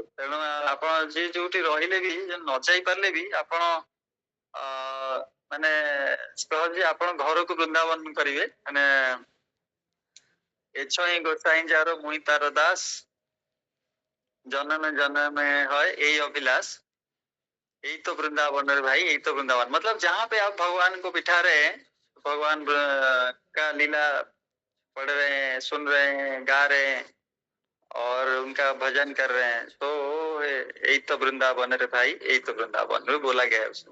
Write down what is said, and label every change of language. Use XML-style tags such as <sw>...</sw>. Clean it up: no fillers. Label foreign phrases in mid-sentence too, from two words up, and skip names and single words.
<or>ତେଣୁ ଆପଣ ଯିଏ ଯୋଉଠି ରହିଲେ ବି, ନ ଯାଇ ପାରିଲେ ବି, ଆପଣ ମାନେ ସହଜେ ଆପଣ ଘରକୁ ବୃନ୍ଦାବନ କରିବେ। ମାନେ ଏଛ ହିଁ ଗୋସାଇଁ ଯାର ମୁଇଁ ତାର ଦାସ, ଜନମ ଜନମ</or> <hi>है यही अभिलाष, यही तो वृंदावन है भाई, यही तो वृंदावन। मतलब जहाँ पे आप भगवान को बिठा रहे हैं, भगवान का लीला पढ़ रहे हैं, सुन रहे हैं, गा रहे हैं और उनका भजन कर रहे हैं, तो यही तो वृंदावन है भाई, यही तो वृंदावन है बोला गया है उसमें।</hi>